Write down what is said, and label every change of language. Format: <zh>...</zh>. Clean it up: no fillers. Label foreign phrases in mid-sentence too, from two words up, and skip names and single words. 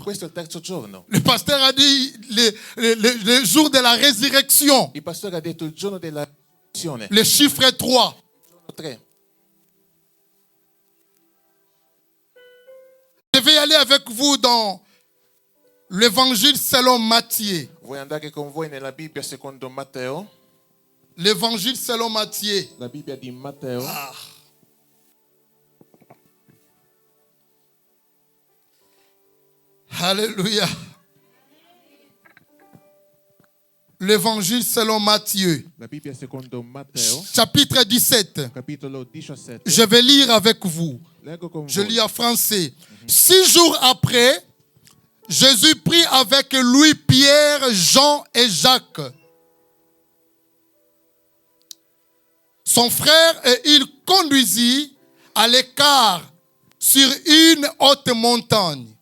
<it>Questo è il terzo giorno.</it> <fr>Le pasteur a dit le jour de la résurrection.</fr> <it>Il pastore ha detto il giorno della resurrezione.</it> <fr>Le chiffre 3.</fr> <it>3.</it> <fr>Je vais aller avec vous dans l'évangile selon Matthieu.</fr> <it>Vuoi andare con voi nella Bibbia secondo Matteo?</it> <fr>L'évangile selon Matthieu.</fr> <it>La Bibbia di Matteo.</it> <fr>Alléluia. L'évangile selon Matthieu,</fr> <it>La Bibbia secondo Matteo,</it> <fr>chapitre 17.</fr> <it>capitolo 17.</it> <fr>Je vais lire avec vous.</fr> <it>Leggo con</it> <fr>Je</fr> <it>voi.</it> <fr>lis en français. 6 jours après, Jésus prit avec lui Pierre, Jean et Jacques, son frère, et il conduisit à l'écart sur une haute montagne.</fr>